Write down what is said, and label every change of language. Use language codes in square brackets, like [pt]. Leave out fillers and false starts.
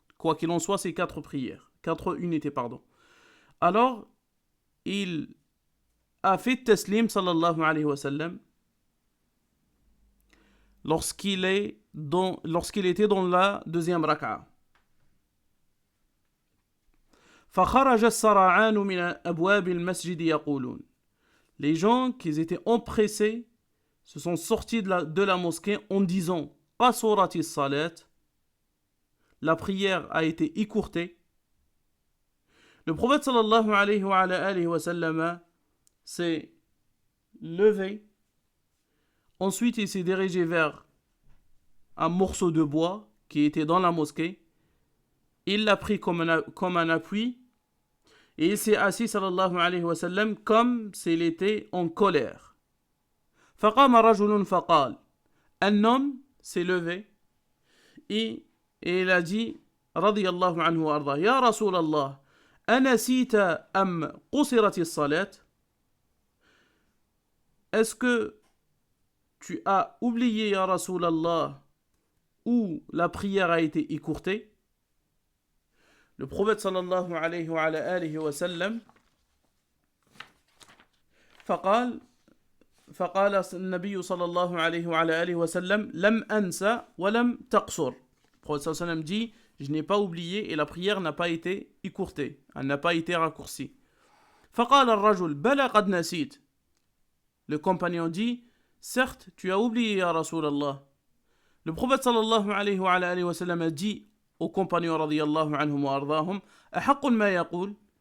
[fr] Quoi qu'il en soit, c'est 4 prières. 4 unités, pardon. Alors, il a fait taslim sallallahu alayhi wa sallam lorsqu'il était dans la deuxième raka'a. [ar] فخرج السرعان من أبواب المسجد يقولون. [fr] Les gens qui étaient empressés se sont sortis de la mosquée en disant [ar] قصرت الصلاة. [fr] La prière a été écourtée. Le prophète sallallahu alayhi wa sallam s'est levé. Ensuite, il s'est dirigé vers un morceau de bois qui était dans la mosquée. Il l'a pris comme un appui. Et il s'est assis sallallahu alayhi wa sallam comme s'il était en colère. [ar] فقام رجل فقال. [fr] Un homme s'est levé et il a dit radiyallahu anhu wa arda, Ya Rasulallah, [ar] anasita am qusirat as-salat? [fr] Est-ce que tu as oublié, Ya Rasulallah, où la prière a été écourtée? Le prophète [ar] sallallahu alayhi wa alihi wa sallam فقال النبي صلى الله عليه وعلى آله وسلم لم أنسى ولم تقصر. [fr] Le prophète sallallahu alayhi wa sallam dit, je n'ai pas oublié et la prière n'a pas été écourtée, elle n'a pas été raccourcie. [ar] فقال الرجل بلى قد نسيت. [fr] Le compagnon dit, certes tu as oublié ya Rasulallah. Le prophète sallallahu alayhi wa alihi wa sallam a dit aux compagnons radiyallahu anhum wa ardahum, [ar] أحق ما يقول?